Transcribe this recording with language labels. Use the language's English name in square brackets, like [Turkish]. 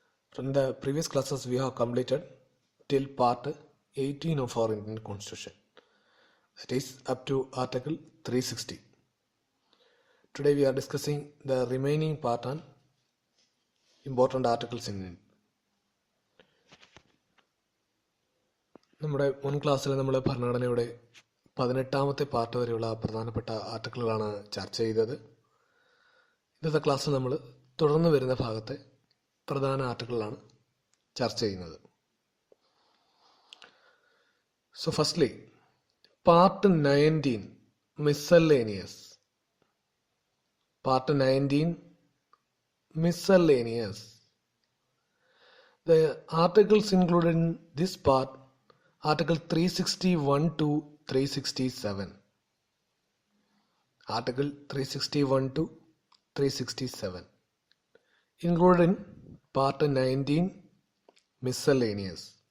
[English] From the previous classes we have completed till part 18 of our Indian Constitution, that is up to Article 360. Today we are discussing the remaining part on important articles in India. [Malayalam] നമ്മുടെ മുൻ ക്ലാസ്സിൽ നമ്മൾ ഭരണഘടനയുടെ 18ാമത്തെ part വരെയുള്ള പ്രധാനപ്പെട്ട ആർട്ടിക്കിളുകളാണ് ചർച്ച ചെയ്തത്. ഇന്നത്തെ ക്ലാസ്സിൽ നമ്മൾ തുടർന്ന് വരുന്ന ഭാഗത്തെ പ്രധാന ആർട്ടിക്കിളാണ് ചർച്ച ചെയ്യുന്നത്. [English] So firstly part 19 miscellaneous. Part 19 miscellaneous. The articles included in this part Article 361 to 367. Article 361 to 367 included in Part 19 miscellaneous.